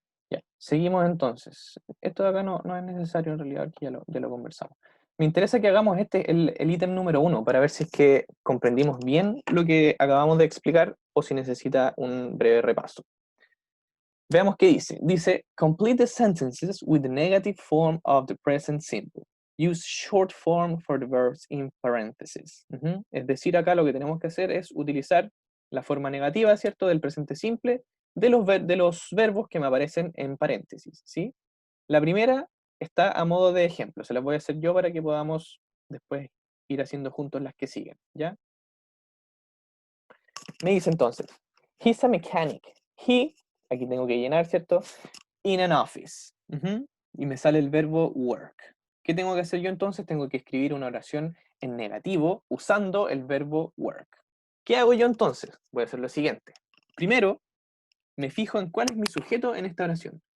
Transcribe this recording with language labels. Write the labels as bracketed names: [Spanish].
[Spanish] Ya, seguimos entonces. Esto de acá no es necesario en realidad, aquí ya lo conversamos. Me interesa que hagamos el ítem número 1, para ver si es que comprendimos bien lo que acabamos de explicar o si necesita un breve repaso. Veamos qué dice. [English] Dice, complete the sentences with the negative form of the present simple. Use short form for the verbs in parentheses. [Spanish] Es decir, acá lo que tenemos que hacer es utilizar la forma negativa, ¿cierto?, del presente simple de los verbos que me aparecen en paréntesis, ¿sí? La primera está a modo de ejemplo. Se las voy a hacer yo para que podamos después ir haciendo juntos las que siguen, ¿ya? Me dice entonces, [English] he's a mechanic. [Spanish] He, aquí tengo que llenar, ¿cierto? [English] In an office. [Spanish] Y me sale el verbo work. ¿Qué tengo que hacer yo entonces? Tengo que escribir una oración en negativo usando el verbo work. ¿Qué hago yo entonces? Voy a hacer lo siguiente. Primero, me fijo en cuál es mi sujeto en esta oración.